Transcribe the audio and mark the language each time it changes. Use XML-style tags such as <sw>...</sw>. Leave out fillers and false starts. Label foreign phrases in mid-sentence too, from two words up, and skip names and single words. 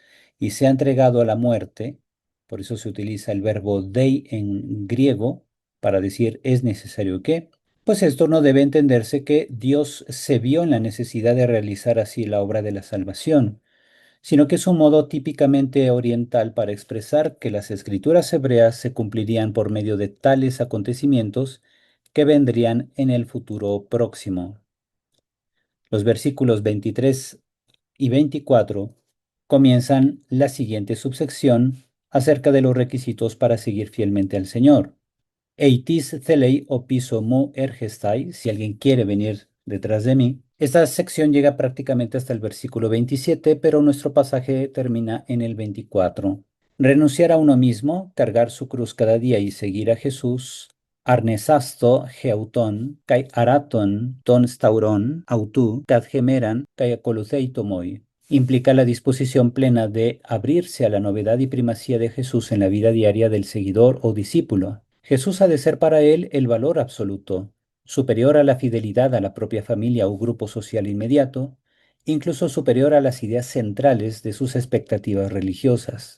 <es>y sea entregado a la muerte, por eso se utiliza el verbo dei en griego para decir es necesario que, pues esto no debe entenderse que Dios se vio en la necesidad de realizar así la obra de la salvación, sino que es un modo típicamente oriental para expresar que las escrituras hebreas se cumplirían por medio de tales acontecimientos que vendrían en el futuro próximo. Los versículos 23 y 24 comienzan la siguiente subsección acerca de los requisitos para seguir fielmente al Señor.</es> <el>Εἴ τις θέλει ὀπίσω μου ἔρχεσθαι,</el> <es>si alguien quiere venir detrás de mí. Esta sección llega prácticamente hasta el versículo 27, pero nuestro pasaje termina en el 24. Renunciar a uno mismo, cargar su cruz cada día y seguir a Jesús.</es> <el>Ἀρνησάσθω ἑαυτὸν καὶ ἀράτω τὸν σταυρὸν αὐτοῦ καθ' ἡμέραν καὶ ἀκολουθείτω μοι.</el> <es>Implica la disposición plena de abrirse a la novedad y primacía de Jesús en la vida diaria del seguidor o discípulo. Jesús ha de ser para él el valor absoluto, superior a la fidelidad a la propia familia o grupo social inmediato, incluso superior a las ideas centrales de sus expectativas religiosas.</es>